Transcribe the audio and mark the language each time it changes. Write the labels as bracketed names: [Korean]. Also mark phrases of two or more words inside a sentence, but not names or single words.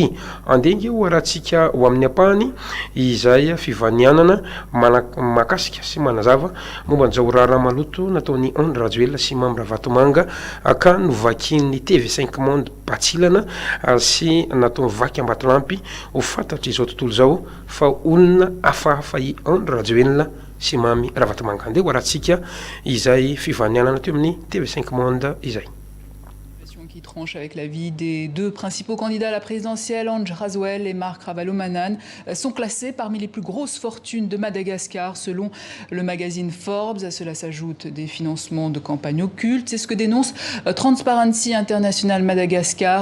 [Malagasy] Andengy eo rahantsika ho amin'ny ampahany izay fivanianana mahakasika sy manazava momba n'izao raharaha maloto nataon'ny André Rajoelina sy Mamy Ravatomanga ka novakian'ny TV5 Monde Batsilana sy natao vaky Ambatolampy ho fantatra izao tontolo zao fa olona hafahafa i André Rajoelina sy Mamy Ravatomanga. Andeha ho arahantsika izay fivanianana teo amin'ny TV5 Monde izay. [French] Qui tranche avec la vie des deux principaux candidats à la présidentielle, André Rajoelina et Marc Ravalomanana, sont classés parmi les plus grosses fortunes de Madagascar selon le magazine Forbes. À cela s'ajoutent des financements de campagnes occultes. C'est ce que dénonce Transparency International Madagascar.